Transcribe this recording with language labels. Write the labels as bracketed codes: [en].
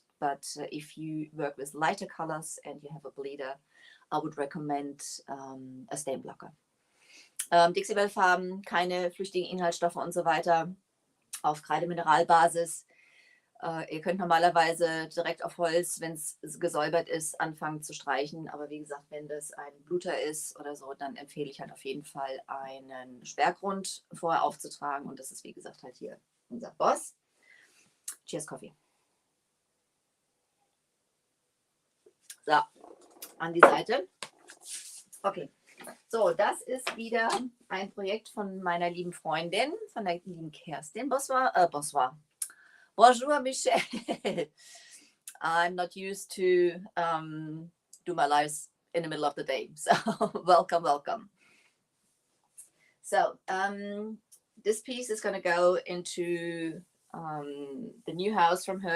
[en] But if you work with lighter colors and you have a bleeder, I would recommend a stain blocker. [de] Dixie Belle Farben, keine flüchtigen Inhaltsstoffe und so weiter, auf Kreidemineralbasis. Ihr könnt normalerweise direkt auf Holz, wenn es gesäubert ist, anfangen zu streichen. Aber wie gesagt, wenn das ein Bluter ist oder so, dann empfehle ich halt auf jeden Fall einen Sperrgrund vorher aufzutragen. Und das ist wie gesagt halt hier unser Boss. [en] Cheers, Coffee. [de] So, an die Seite. Okay. So, das ist wieder ein Projekt von meiner lieben Freundin, von der lieben Kerstin Boswa. [fr] Bonjour, Michelle. [en] I'm not used to do my lives in the middle of the day. So welcome, welcome. So this piece is going to go into the new house from her.